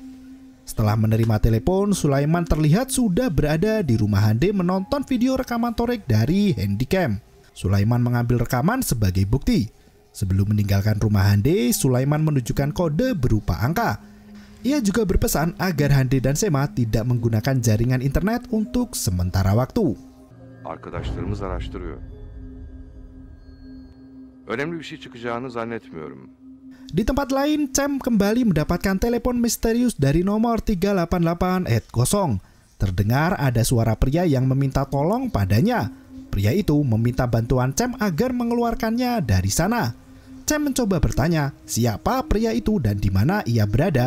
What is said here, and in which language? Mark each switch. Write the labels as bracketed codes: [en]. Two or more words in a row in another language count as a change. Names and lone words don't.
[id] Setelah menerima telepon, Sulaiman terlihat sudah berada di rumah Hande menonton video rekaman Torik dari handycam. Sulaiman mengambil rekaman sebagai bukti. Sebelum meninggalkan rumah Hande, Sulaiman menunjukkan kode berupa angka. Ia juga berpesan agar Hande dan Sema tidak menggunakan jaringan internet untuk sementara waktu. [tr] Arkadaşlarımız araştırıyor. Önemli bir şey çıkacağını zannetmiyorum. [id] Di tempat lain, Cem kembali mendapatkan telepon misterius dari nomor 388 Terdengar ada suara pria yang meminta tolong padanya. Pria itu meminta bantuan Cem agar mengeluarkannya dari sana. Cem mencoba bertanya siapa pria itu dan di mana ia berada.